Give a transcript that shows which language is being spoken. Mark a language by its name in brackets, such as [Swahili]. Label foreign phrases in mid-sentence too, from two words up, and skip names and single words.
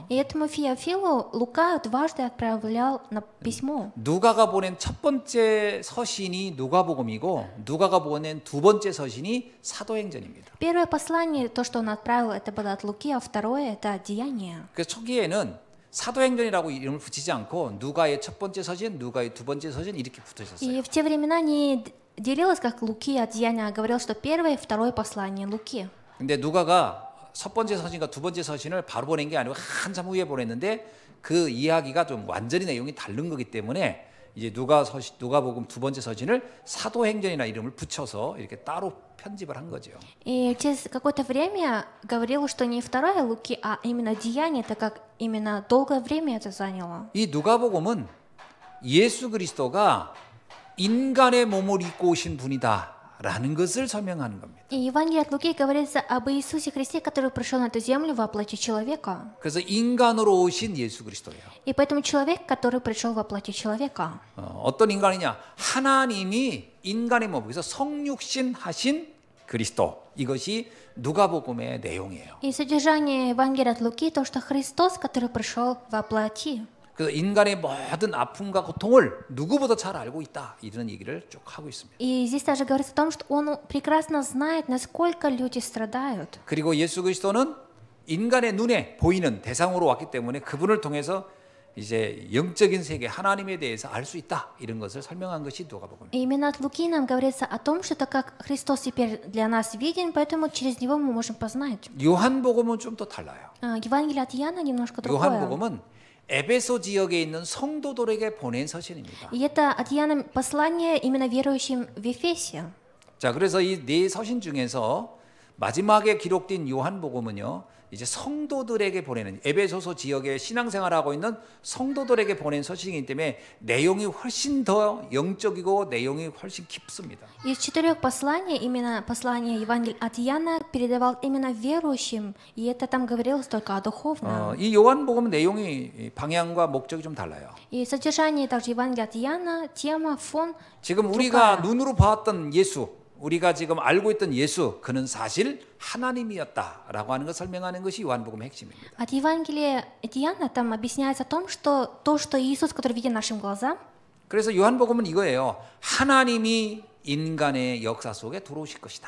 [Russian] И этому Феофилу Лука дважды отправлял письмо. [Korean] 누가가 보낸 첫 번째 서신이 누가복음이고 누가가 보낸 두 번째 서신이 사도행전입니다. [Russian] Первое послание, то, что он отправил, это было от Луки, а второе это Деяния. [Korean] 그래서 초기에는 사도행전이라고 이름을 붙이지 않고 누가의 첫 번째 서신, 누가의 두 번째 서신 이렇게 붙으셨어요. [Russian] И в те времена не делилось как Луки от Деяния, а говорил, что первое и второе послание Луки. [Korean] 근데 누가가 첫 번째 서신과 두 번째 서신을 바로 보낸 게 아니고 한참 후에 보냈는데 그 이야기가 좀 완전히 내용이 다른 거기 때문에 이제 누가복음 두 번째 서신을 사도행전이나 이름을 붙여서 이렇게 따로 편집을 한 거죠. [Russian] И через какое-то время говорил, что не второе Луки, а именно Деяния, так как именно долгое время это заняло. [Korean] 이 누가복음은 예수 그리스도가 인간의 몸을 입고 오신 분이다 라는 것을 설명하는 겁니다. [Russian] И Евангелие от Луки говорится об Иисусе Христе, который пришел на эту землю во плоти человека. [Korean] 그래서 인간으로 오신 예수 그리스도예요. [Russian] И поэтому человек, который пришел во плоти человека. [Korean] 어떤 인간이냐? 하나님이 인간의 몸에서 성육신 하신 그리스도. 이것이 누가복음의 내용이에요. [Russian] И содержание Евангелия от Луки то, что Христос, который пришел во плоти. [Korean] 그래서 인간의 모든 아픔과 고통을 누구보다 잘 알고 있다. 이런 얘기를 쭉 하고 있습니다. [Russian] И здесь также говорится о том, что Он прекрасно знает, насколько люди страдают. [Korean] 그리고 예수 그리스도는 인간의 눈에 보이는 대상으로 왔기 때문에 그분을 통해서 이제 영적인 세계 하나님에 대해서 알 수 있다. 이런 것을 설명한 것이 누가복음입니다. [Russian] И именно от Луки нам говорится о том, что так как Христос теперь для нас виден, поэтому через Него мы можем познать. [Korean] 요한복음은 좀 더 달라요. [Russian] Евангелие от Иоанна немножко другое. [Korean] 요한복음은 에베소 지역에 있는 성도들에게 보낸 서신입니다. [Russian] И это от Иоанна послание именно верующим в Ефесе. [Korean] 자, 그래서 이 네 서신 중에서 마지막에 기록된 요한복음은요, 이제 성도들에게 보내는 에베소서 지역에 신앙생활하고 있는 성도들에게 보낸 서신이기 때문에 내용이 훨씬 더 영적이고 내용이 훨씬 깊습니다. [Russian] Из 4 посланий, именно послание Евангелия от Иоанна передавал именно верующим, и это там говорилось только о духовном. [Korean] 이 요한복음 내용이 방향과 목적이 좀 달라요. [Russian] И содержание также Евангелия от Иоанна, тема, фон. [Korean] 지금 우리가 눈으로 봤던 예수, 우리가 지금 알고 있던 예수, 그는 사실 하나님이었다라고 하는 걸 설명하는 것이 요한복음의 핵심입니다. [Russian] От Евангелия от Иоанна там объясняется о том, что то, что Иисус, который виден нашим глазам, [Korean] 그래서 요한복음은 이거예요. 하나님이 인간의 역사 속에 들어오실 것이다.